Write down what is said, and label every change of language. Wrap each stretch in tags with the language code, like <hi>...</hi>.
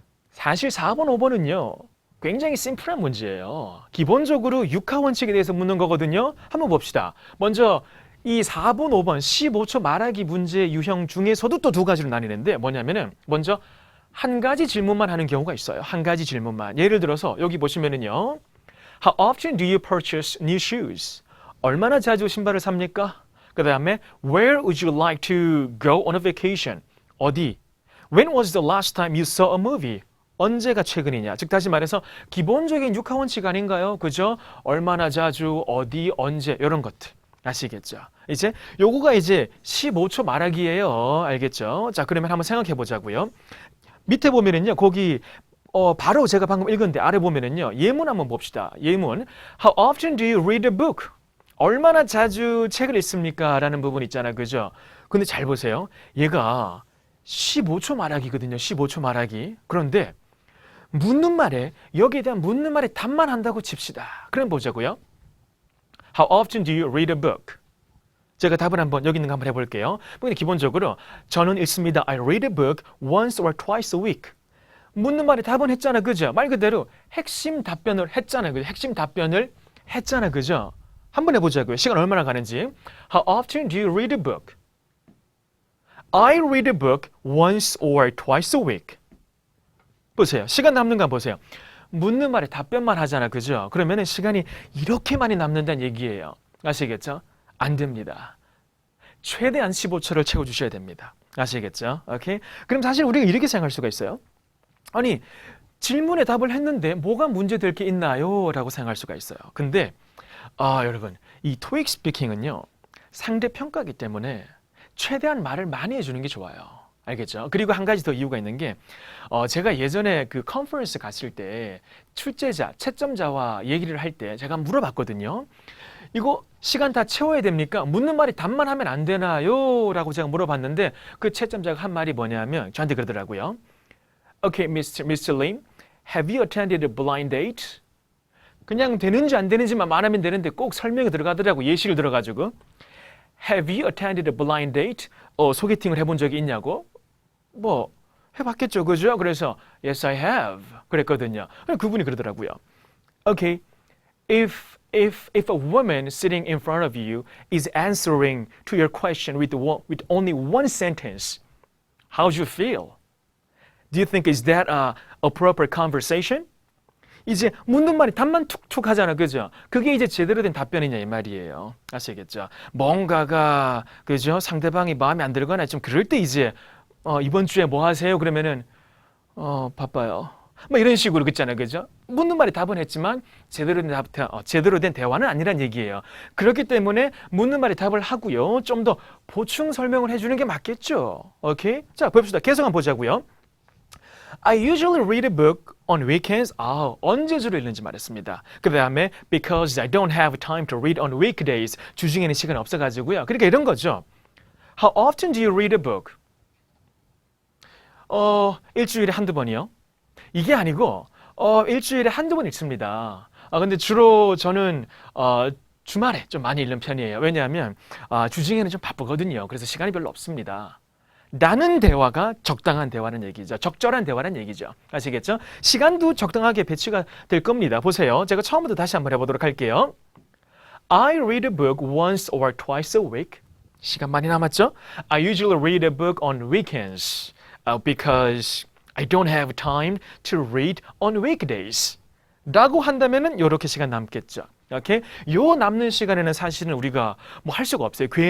<ko>사실 4번, 5번은요. 굉장히 심플한 문제예요. 기본적으로 육하 원칙에 대해서 묻는 거거든요. 한번 봅시다. 먼저 이 4번, 5번 15초 말하기 문제 유형 중에서도 또 두 가지로 나뉘는데 뭐냐면은 먼저 한 가지 질문만 하는 경우가 있어요. 한 가지 질문만. 예를 들어서 여기 보시면은요.</ko> <en>How often do you purchase new shoes?</en> <ko>얼마나 자주 신발을 삽니까?</ko> <en>그 다음에 Where would you like to go on a vacation?</en> <ko>어디?</ko> <en>When was the last time you saw a movie?</en> <ko>언제가 최근이냐? 즉 다시 말해서 기본적인 육하 원칙 아닌가요? 그죠? 얼마나 자주, 어디, 언제 이런 것들. 아시겠죠? 이제 요거가 이제 15초 말하기예요. 알겠죠? 자, 그러면 한번 생각해 보자고요. 밑에 보면은요, 거기 바로 제가 방금 읽었는데 아래 보면은요, 예문 한번 봅시다. 예문.</ko> <en>How often do you read a book?</en> <ko>얼마나 자주 책을 읽습니까? 라는 부분 있잖아요. 그죠? 근데 잘 보세요. 얘가 15초 말하기거든요. 15초 말하기. 그런데 묻는 말에 여기에 대한 묻는 말에 답만 한다고 칩시다. 그럼 보자고요.</ko> <en>How often do you read a book?</en> <ko>제가 답을 한번 여기 있는 거 한번 해볼게요. 근데 기본적으로 저는 읽습니다.</ko> <en>I read a book once or twice a week.</en> <ko>묻는 말에 답은 했잖아, 그죠? 말 그대로 핵심 답변을 했잖아, 그죠? 핵심 답변을 했잖아, 그죠? 한번 해보자고요. 시간 얼마나 가는지.</ko> <en>How often do you read a book? I read a book once or twice a week.</en> <ko>보세요. 시간 남는 거 보세요. 묻는 말에 답변만 하잖아, 그죠? 그러면은 시간이 이렇게 많이 남는다는 얘기예요. 아시겠죠? 안 됩니다. 최대한 15초를 채워주셔야 됩니다. 아시겠죠? 오케이? 그럼 사실 우리가 이렇게 생각할 수가 있어요. 아니, 질문에 답을 했는데 뭐가 문제될 게 있나요? 라고 생각할 수가 있어요. 근데 여러분, 이 토익 스피킹은요. 상대 평가이기 때문에 최대한 말을 많이 해주는 게 좋아요. 알겠죠? 그리고 한 가지 더 이유가 있는 게 제가 예전에 그 컨퍼런스 갔을 때 출제자, 채점자와 얘기를 할 때 제가 물어봤거든요. 이거 시간 다 채워야 됩니까? 묻는 말이 답만 하면 안 되나요? 라고 제가 물어봤는데 그 채점자가 한 말이 뭐냐면 저한테 그러더라고요.</ko> <en>Okay, Mr. Lim, have you attended a blind date?</en> <ko>그냥 되는지 안 되는지만 말하면 되는데 꼭 설명이 들어가더라고. 예시를 들어가지고.</ko> <en>Have you attended a blind date?</en> <ko>소개팅을 해본 적이 있냐고? 뭐 해봤겠죠, 그죠?</ko> <en>그래서 Yes, I have.</en> <ko>그랬거든요. 그분이 그러더라고요.</ko> <en>Okay, if a woman sitting in front of you is answering to your question with only one sentence, how do you feel? Do you think is that a proper conversation?</en> <ko>이제 묻는 말이 답만 툭툭 하잖아, 그죠? 그게 이제 제대로 된 답변이냐 이 말이에요. 아시겠죠? 뭔가가 그죠? 상대방이 마음에 안 들거나 좀 그럴 때 이제 이번 주에 뭐 하세요? 그러면은 바빠요. 뭐 이런 식으로 그랬잖아요. 그죠? 묻는 말이 답은 했지만 제대로 된 대화는 아니란 얘기예요. 그렇기 때문에 묻는 말이 답을 하고요. 좀 더 보충 설명을 해주는 게 맞겠죠. 오케이? 자, 봅시다. 계속 한번 보자고요.</ko> <en>I usually read a book on weekends.</en> <ko>언제 주로 읽는지 말했습니다.</ko> <en>그 다음에 because I don't have time to read on weekdays.</en> <ko>주중에는 시간이 없어가지고요. 그러니까 이런 거죠.</ko> <en>How often do you read a book?</en> <ko>일주일에 한두 번이요. 이게 아니고 일주일에 한두 번 읽습니다. 근데 주로 저는 주말에 좀 많이 읽는 편이에요. 왜냐하면 주중에는 좀 바쁘거든요. 그래서 시간이 별로 없습니다. 라는 대화가 적당한 대화는 얘기죠. 적절한 대화는 얘기죠. 아시겠죠? 시간도 적당하게 배치가 될 겁니다. 보세요. 제가 처음부터 다시 한번 해보도록 할게요.</ko> <en>I read a book once or twice a week.</en> <ko>시간 많이 남았죠?</ko> <en>I usually read a book on weekends because I don't have time to read on weekdays.</en> <ko>라고 한다면은 이렇게 시간 남겠죠. 오케이? 요 남는 시간에는 사실은 우리가 뭐 할 수가 없어요.</ko>